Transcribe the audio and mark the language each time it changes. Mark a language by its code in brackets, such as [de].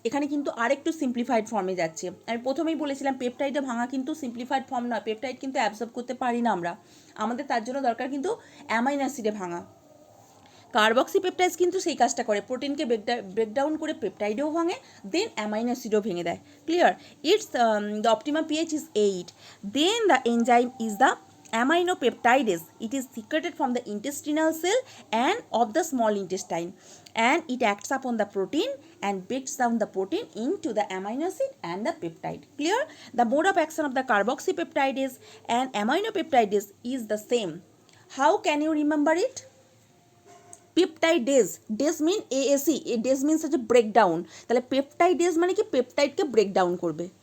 [bn] এখানে কিন্তু আরেকটু সিম্পলিফাইড ফর্মে যাচ্ছে। আমি প্রথমেই বলেছিলাম পেপটাইডে ভাঙা কিন্তু সিম্পলিফাইড ফর্ম নয়, পেপটাইড কিন্তু অ্যাবজর্ব করতে পারি না আমরা, আমাদের তার জন্য দরকার কিন্তু অ্যামাইনো অ্যাসিডে ভাঙা। কার্বক্সিপেপটাইডস কিন্তু সেই কাজটা করে, প্রোটিনকে ব্রেকডাউন করে পেপটাইডেও ভাঙে, দেন অ্যামাইনো অ্যাসিডও ভেঙে দেয়। Clear? [en] It's the optimum pH is 8. Then the enzyme is the aminopeptidase, it is secreted from the intestinal cell and of the small intestine, and it acts upon the protein and breaks down the protein into the amino acid and the peptide. Clear? The mode of action of the carboxypeptidase and aminopeptidase is the same. How can you remember it? [bn] Peptidase, days mean AAC, A days means হচ্ছে breakdown, তাহলে peptidase মানে কি পেপটাইডকে breakdown করবে।